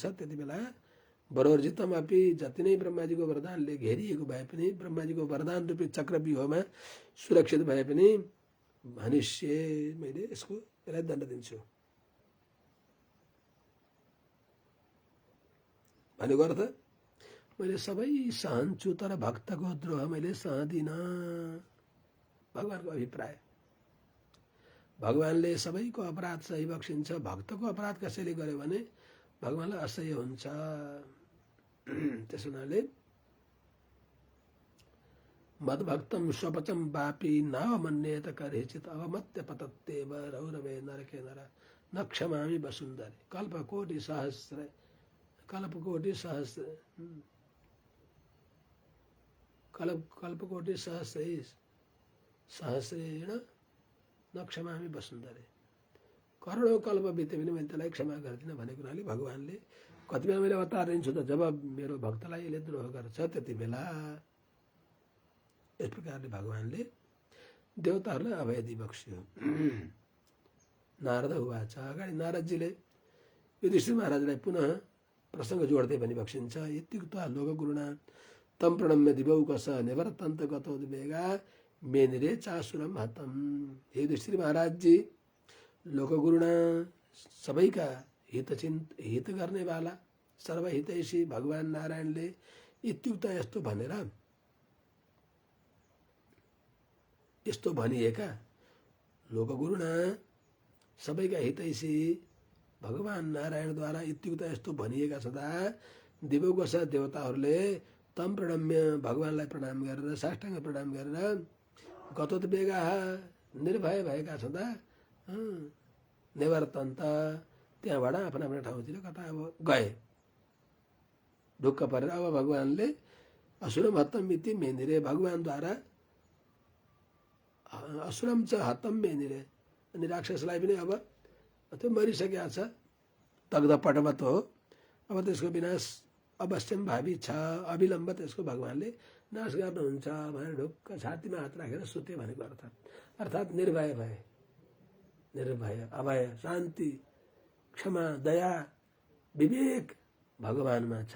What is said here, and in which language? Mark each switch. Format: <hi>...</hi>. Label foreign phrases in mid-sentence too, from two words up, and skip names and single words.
<ne>त्यति बेला</ne> <sa>बरोर्जितम अपि,</sa> <ne>जति नै ब्रह्माजीको वरदानले घेरिएको भए पनि, ब्रह्माजीको वरदान रूपी चक्रव्यूहमा सुरक्षित भए पनि भनिष्य, मैले यसलाई दण्ड दिन्छु भनेको अर्थ मैले सबै सहन्छु तर भक्तको द्रोह मैले सहदिन। भगवानको अभिप्राय, भगवानले सबैको अपराध सही बक्सिन्छ, भक्तको अपराध कसैले गर्यो भने भगवानलाई असह्य हुन्छ। त्यस हुनाले</ne> <sa>मद्भक्तम स्वपचम वापी नावमन्येत करेचित अवमत्य पतत्येव रौरवे नरके नर न क्षमामि वसुन्धरे। कल्पकोटि सहस्र सहस्रेण न क्षमामि वसुन्धरे।</sa> <ne>करोडौं कल्प बिते पनि मैले त्यसलाई क्षमा गर्दिनँ भनेको हुनाले भगवानले कति बेला मैले अवतार लिन्छु त जब मेरो भक्तलाई यसले द्रोह गर्छ त्यति बेला। यस प्रकारले भगवानले देवताहरूलाई अभय दिइबक्स्यो।</ne> <sa>नारद उवाच,</sa> <ne>अगाडि नारदजीले युधिष्ठिर महाराजलाई पुनः प्रसङ्ग जोड्दै भनिबक्सिन्छ।</ne> <sa>इत्युक्त्वा लोकगुरुणा तम प्रणम्य दिवौकस निवर्तन्त गतोद्वेगा मेनिरे चासुरम हतम।</sa> <ne>हे युधिष्ठिर महाराजजी, लोकगुरुणा सबैका हित गर्नेवाला सर्वहितैषी भगवान नारायणले इत्युक्त यस्तो भनेर, यस्तो भनिएका लोकगुरुणा सबैका हितैषी भगवान नारायणद्वारा इत्युक्त यस्तो भनिएका छँदा दिवौकस देवताहरूले</ne> <sa>तम प्रणम्य</sa> <ne>भगवानलाई प्रणाम गरेर, साष्टाङ्ग प्रणाम गरेर, गतोद्वेगा निर्भय भएका छँदा निवर्तन्त त्यहाँबाट आफ्ना आफ्ना ठाउँतिर कता अब गए। ढुक्क परेर अब भगवानले</ne> <sa>असुरम हतम मिति मेनिरे,</sa> <ne>भगवानद्वारा</ne> <sa>असुरम च हतम मेनिरे,</sa> <ne>अनि राक्षसलाई पनि अब त्यो मरिसकेको छ,</ne> <sa>दग्ध पटवत</sa> <ne>हो। अब त्यसको विनाश अवश्यम भावी छ, अविलम्ब त्यसको भगवानले नाश गर्नुहुन्छ भनेर ढुक्क छातीमा हात राखेर सुते भनेको अर्थात् निर्भय भए, निर्भय अभय शान्ति क्षमा दया विवेक भगवानमा छ।</ne>